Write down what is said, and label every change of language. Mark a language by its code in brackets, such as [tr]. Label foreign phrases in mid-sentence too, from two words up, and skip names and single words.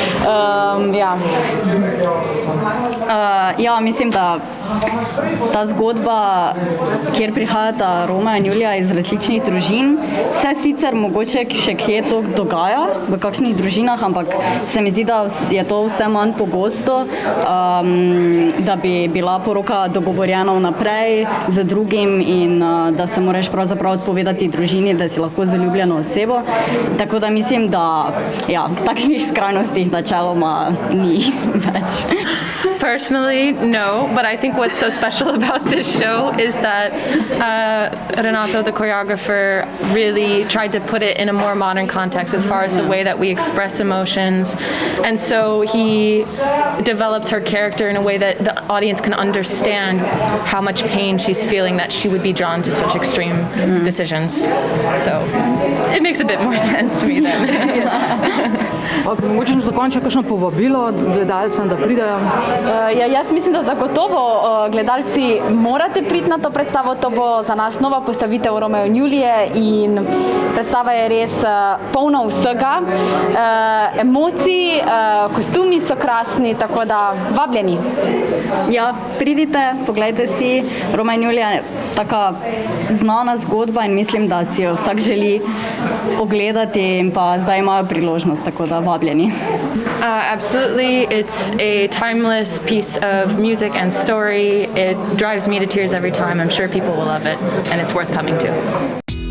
[sl] Ja, mislim, da ta zgodba, kjer prihajata Romea in Julija iz različnih družin, se sicer mogoče še kje to dogaja v kakšnih družinah, ampak se mi zdi, da je to vse manj pogosto, da bi bila poroka dogovorjena vnaprej z drugim in da se moraš pravzaprav odpovedati družini, da si lahko zaljubljeno osebo. Tako da mislim, da ja, takšnih skrajnosti načeloma ni več. [en] Personally, no, but I think what's so special about this show is that Renato, the choreographer, really tried to put it in a more modern context as far as the way that we express emotions. And so he develops her character in a way that the audience can understand how much pain she's feeling that she would be drawn to such extreme decisions. So it makes a bit more sense to me then. [sl] Mogoče za konec kakšno povabilo gledalcem, da pridejo? Ja, jaz mislim, da zagotovo gledalci morate priti na to predstavo. To bo za nas nova postavitev Romea in Julije in predstava je res polna vsega. Emocij, kostumi so krasni, tako da vabljeni. Ja, pridite, poglejte si. Romea in Julija je taka znana zgodba in mislim, da si jo vsak želi ogledati in pa zdaj imajo priložnost, tako da vabljeni. [en] Absolutely. It's a timeless piece of music and story. It drives me to tears every time. I'm sure people will love it, and it's worth coming to.